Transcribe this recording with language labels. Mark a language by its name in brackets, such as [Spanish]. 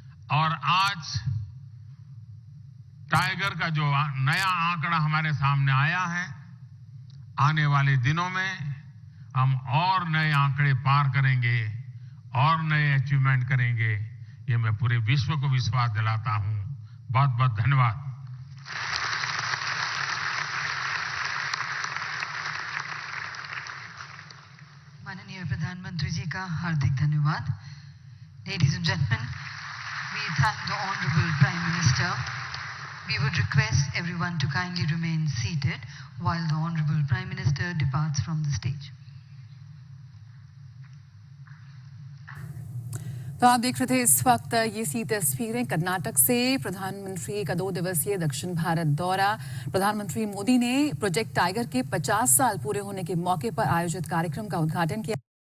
[Hindi] और आज टाइगर का जो नया आंकड़ा हमारे सामने आया है, आने वाले दिनों में हम और नए आंकड़े पार करेंगे और नए अचीवमेंट करेंगे, ये मैं पूरे विश्व को विश्वास दिलाता हूं। बहुत बहुत धन्यवाद। माननीय प्रधानमंत्री जी का हार्दिक धन्यवाद। [English] Ladies and gentlemen, we thank the Honorable Prime Minister. We would request everyone to kindly remain seated while the Honorable Prime Minister departs from the stage. [Hindi] तो आप देख रहे थे इस वक्त ये सी तस्वीरें कर्नाटक से प्रधानमंत्री का 2 दिवसीय दक्षिण भारत दौरा। प्रधानमंत्री मोदी ने प्रोजेक्ट टाइगर के 50 साल पूरे होने के मौके पर आयोजित कार्यक्रम का उद्घाटन किया।